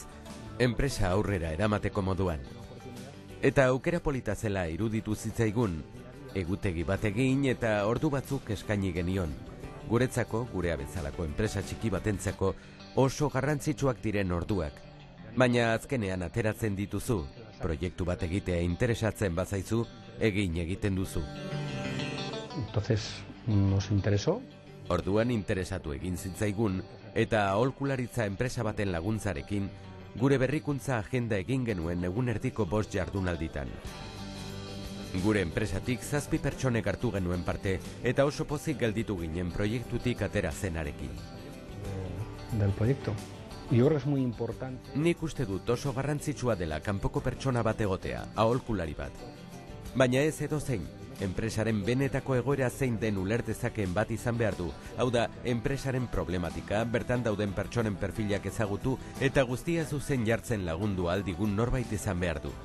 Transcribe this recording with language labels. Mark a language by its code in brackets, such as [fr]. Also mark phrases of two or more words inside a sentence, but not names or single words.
[eu] Enpresa aurrera eramateko moduan. Eta aukera polita zela iruditu zitzaigun, egutegi bat egin eta ordu batzuk eskaini genion. Guretzako, gurea bezalako enpresa txiki batentzako, oso garrantzitsuak diren orduak. Baina azkenean ateratzen dituzu, proiektu bat egitea interesatzen bazaizu, egiten duzu. [es] Entonces, nos interesó. [eu] Orduan interesatu egin zitzaigun, eta aholkularitza enpresa baten laguntzarekin, gure berrikuntza agenda egin genuen egun erdiko 5 jardunalditan. Gure enpresatik 7 pertsonek hartu genuen parte, eta oso pozik gelditu ginen proiektutik atera zenarekin. [es] Del proyecto. Y ahora es muy importante. [eu] Nik uste dut oso garrantzitsua dela kanpoko pertsona bat egotea, aholkulari bat. Baina ez edozein, enpresaren benetako egoera zein den ulertezakeen bat izan behar du. Hau da, enpresaren problematika, bertan dauden pertsonen perfilak ezagutu eta guztia zuzen jartzen lagundu aldigun norbait izan behar du.